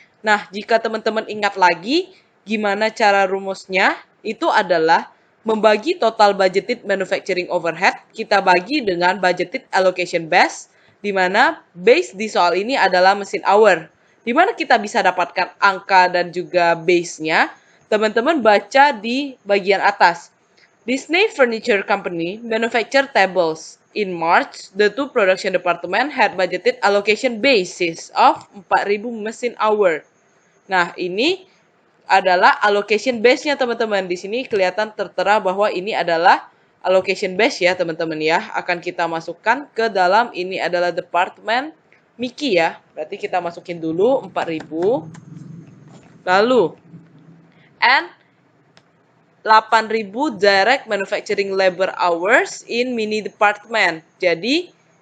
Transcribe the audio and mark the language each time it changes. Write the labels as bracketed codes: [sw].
[id] Nah, jika teman-teman ingat lagi gimana cara rumusnya, itu adalah membagi total budgeted manufacturing overhead, kita bagi dengan budgeted allocation base, di mana base di soal ini adalah mesin hour. Di mana kita bisa dapatkan angka dan juga base-nya, teman-teman baca di bagian atas. [en] Disney Furniture Company manufacture tables. In March, the two production department had budgeted allocation basis of 4.000 mesin hour. [id] Nah, ini adalah allocation base-nya teman-teman. Di sini kelihatan tertera bahwa ini adalah allocation base ya teman-teman ya. Akan kita masukkan ke dalam, ini adalah departemen Miki ya. Berarti kita masukin dulu 4.000. Lalu [en] and 8.000 direct manufacturing labor hours in mini department. [id] Jadi